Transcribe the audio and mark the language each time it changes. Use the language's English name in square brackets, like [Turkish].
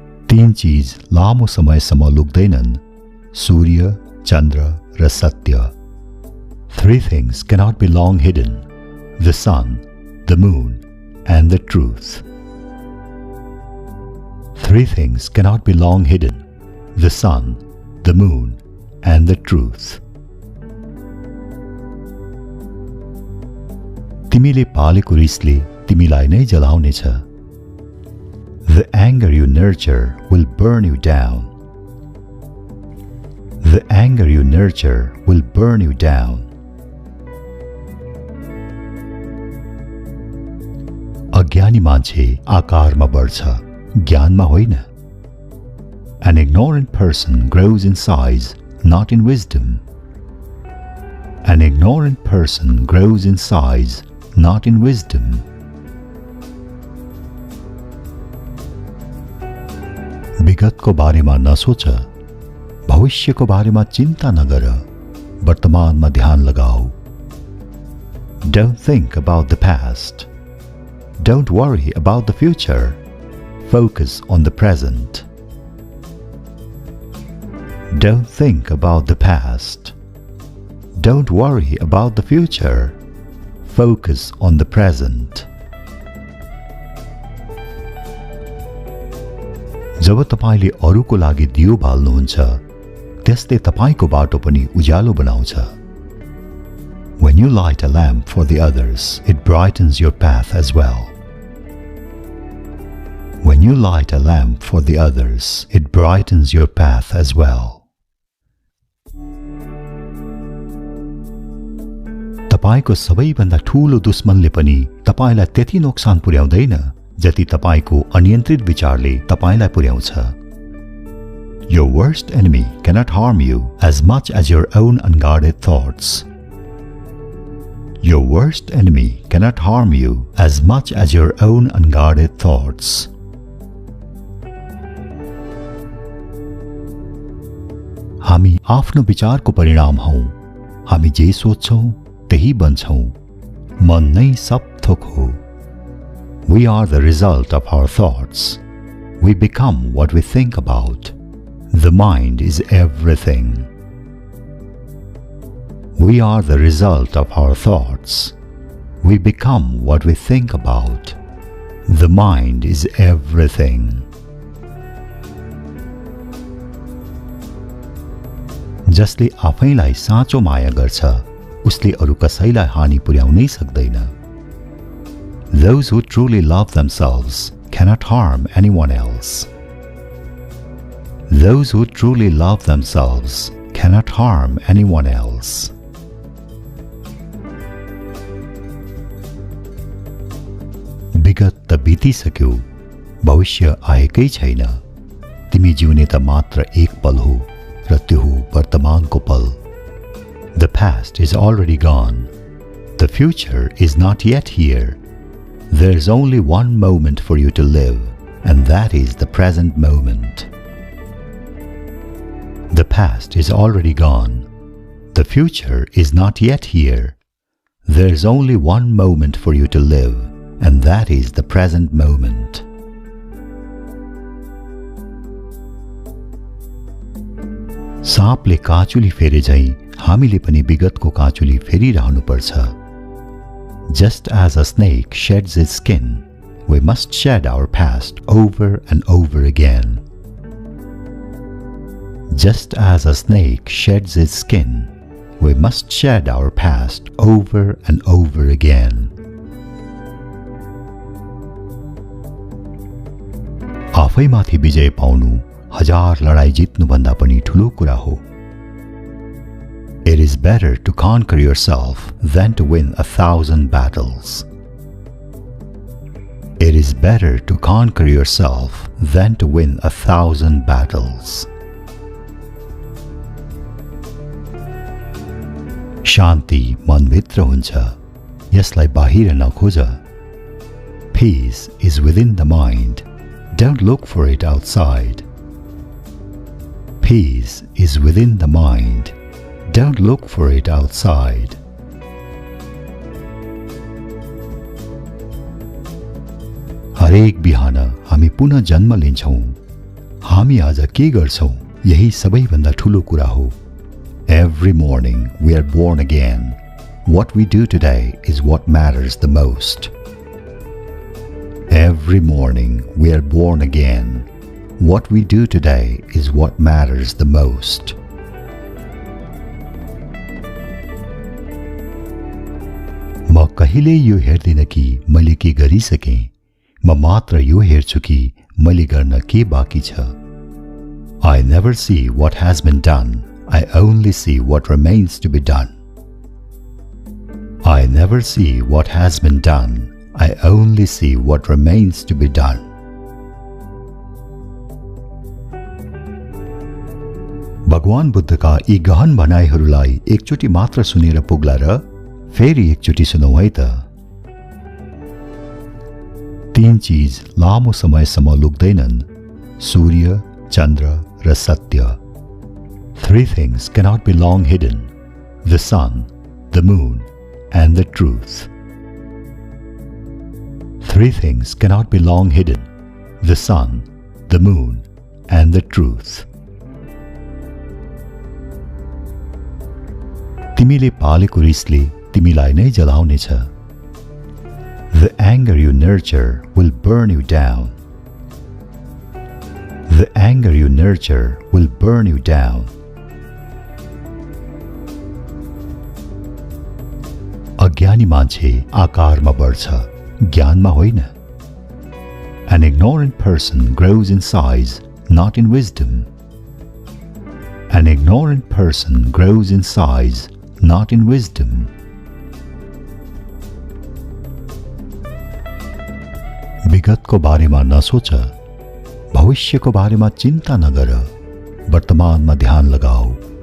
[Nepali] तीन चीज लामो समयसम्म लुक्दैनन्, सूर्य, चन्द्र र सत्य. [English] Three things cannot be long hidden: the sun, the moon, and the truth. Three things cannot be long hidden: the sun, the moon, and the truth. [Nepali] तिमीले पालेको रिसले तिमीलाई नै जलाउनेछ. [English] The anger you nurture will burn you down. The anger you nurture will burn you down. [Nepali] अज्ञानी मान्छे आकारमा बढ्छ, ज्ञानमा होइन. [English] An ignorant person grows in size, not in wisdom. An ignorant person grows in size, not in wisdom. [Nepali] विगतको बारेमा नसोच, भविष्यको बारेमा चिन्ता नगर, वर्तमानमा ध्यान लगाऊ. [English] Don't think about the past. Don't worry about the future. Focus on the present. Don't think about the past. Don't worry about the future. Focus on the present. [Nepali] जब तपाईले अरूको लागि दियो बाल्नुहुन्छ, त्यसले तपाईको बाटो पनि उज्यालो बनाउँछ. [English] When you light a lamp for the others, it brightens your path as well. When you light a lamp for the others, it brightens your path as well. [Nepali] तपाईको सबैभन्दा ठूलो दुश्मनले पनि तपाईलाई त्यति नोक्सान पुर्याउँदैन जति तपाईको अनियन्त्रित विचारले तपाईलाई पुर्याउँछ. [English] Your worst enemy cannot harm you as much as your own unguarded thoughts. Your worst enemy cannot harm you as much as your own unguarded thoughts. [Nepali] हामी आफ्नो विचारको परिणाम हौं. हामी जे सोच्छौं त्यही बन्छौं. मन नै सब थोक हो. [English] We are the result of our thoughts. We become what we think about. The mind is everything. We are the result of our thoughts. We become what we think about. The mind is everything. [Nepali] जसले आफैलाई साँचो माया गर्छ, उसले अरू कसैलाई हानि पुर्याउनै सक्दैन. [English] Those who truly love themselves cannot harm anyone else. Those who truly love themselves cannot harm anyone else. [Nepali] विगत त बितिसक्यो, भविष्य आएकै छैन. तिमी जिउने त मात्र एक पल हो र त्यो हो वर्तमानको पल. [English] The past is already gone. The future is not yet here. There is only one moment for you to live, and that is the present moment. The past is already gone. The future is not yet here. There is only one moment for you to live, and that is the present moment. [Nepali] साँपले काँचुली फेरे झैं हामीले पनि विगतको काँचुली फेरिरहनुपर्छ. [English] Just as a snake sheds its skin, we must shed our past over and over again. Just as a snake sheds its skin, we must shed our past over and over again. [Nepali] आफैमाथि विजय पाउनु हजार लडाई जित्नु भन्दा पनि ठूलो कुरा हो. [English] It is better to conquer yourself than to win 1,000 battles. It is better to conquer yourself than to win 1,000 battles. [Nepali] शान्ति मनभित्र हुन्छ, यसलाई बाहिर नखोज. [English] Peace is within the mind. Don't look for it outside. Peace is within the mind. Don't look for it outside. [Nepali] हरेक बिहान हामी पुनः जन्म लिन्छौं. हामी आज के गर्छौं यही सबैभन्दा ठूलो कुरा हो. [English] Every morning we are born again. What we do today is what matters the most. Every morning we are born again. What we do today is what matters the most. [Nepali] म कहिले यो हेर्दिन कि मैले के गरिसकेँ. म मात्र यो हेर्छु कि मैले गर्न के बाँकी छ. [English] I never see what has been done. I only see what remains to be done. I never see what has been done. I only see what remains to be done. [Nepali] भगवान बुद्धका यी गहन भनाइहरूलाई एकचोटि मात्र सुनेर पुग्ला र फेरि एकचोटि सुनौ है त. 3 चीज लामो समयसम्म लुक्दैनन्. सूर्य, चन्द्र र सत्य. [English] 3 things cannot be long hidden: the sun, the moon, and the truth. 3 things cannot be long hidden: the sun, the moon, and the truth. [Nepali] तिमीले पालेको रिसले तिमीलाई नै जलाउनेछ. [English] The anger you nurture will burn you down. The anger you nurture will burn you down. [Nepali] अज्ञानी मान्छे आकारमा बढ्छ, ज्ञानमा होइन. [English] An ignorant person grows in size, not in wisdom. An ignorant person grows in size, not in wisdom. [Nepali] विगतको बारेमा नसोच, भविष्यको बारेमा चिन्ता नगर, वर्तमानमा ध्यान लगाऊ.